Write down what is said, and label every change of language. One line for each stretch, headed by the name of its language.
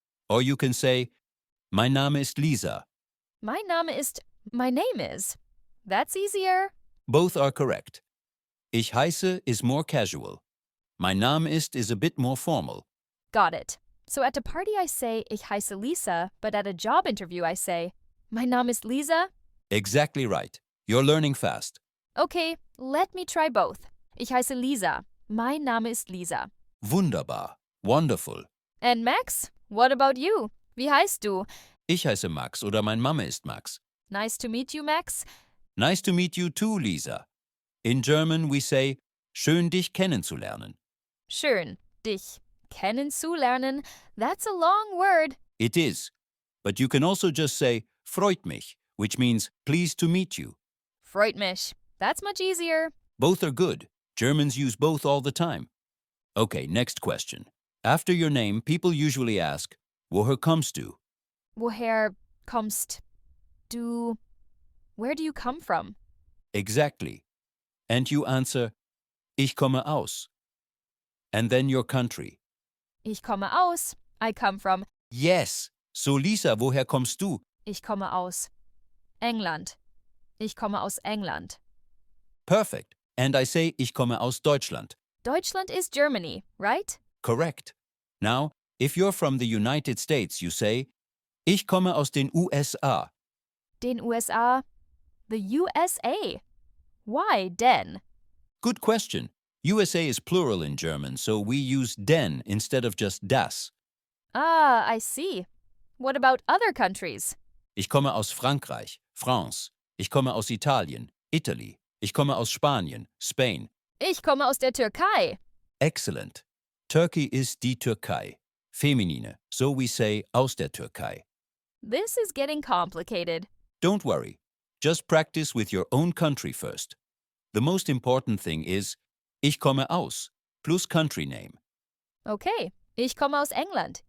English: Or you can say,
German: Mein Name ist Lisa.
English: My name is. That's easier. Both are correct.
German: Ich heiße
English: is more casual.
German: Mein Name
English: is a bit more formal. Got it. So at a party I say
German: Ich heiße Lisa,
English: but at a job interview I say My Name ist Lisa. Exactly right. You're learning fast. Okay, let me try both.
German: Ich heiße Lisa.
English: My Name ist Lisa.
German: Wunderbar. Wonderful.
English: And Max, what about you?
German: Wie heißt du? Ich heiße Max oder mein Name ist Max.
English: Nice to meet you, Max. Nice to meet you too, Lisa. In German we say,
German: Schön dich kennenzulernen. Schön, dich kennenzulernen.
English: That's a long word. It is. But you can also just say,
German: Freut mich,
English: which means pleased to meet you.
German: Freut mich.
English: That's much easier. Both are good. Germans use both all the time. Okay, next question. After your name, people usually ask,
German: Woher kommst du? Woher kommst du?
English: Where do you come from? Exactly. And you answer,
German: Ich komme aus.
English: And then your country.
German: Ich komme aus. I come from.
English: Yes. So Lisa,
German: woher kommst du? Ich komme aus England. Ich komme aus England.
English: Perfect. And I say,
German: Ich komme aus Deutschland.
English: Deutschland is Germany, right? Correct. Now, if you're from the United States, you say,
German: Ich komme aus den USA. Den USA.
English: The USA. Why den? Good question. USA is plural in German, so we use den instead of just das. Ah, I see. What about other countries?
German: Ich komme aus Frankreich, France. Ich komme aus Italien, Italy. Ich komme aus Spanien, Spain. Ich komme aus der Türkei.
English: Excellent. Turkey is die Türkei. Feminine, so we say
German: aus der Türkei.
English: This is getting complicated. Don't worry. Just practice with your own country first. The most important thing is
German: Ich komme aus
English: plus country name.
German: Okay, ich komme aus England.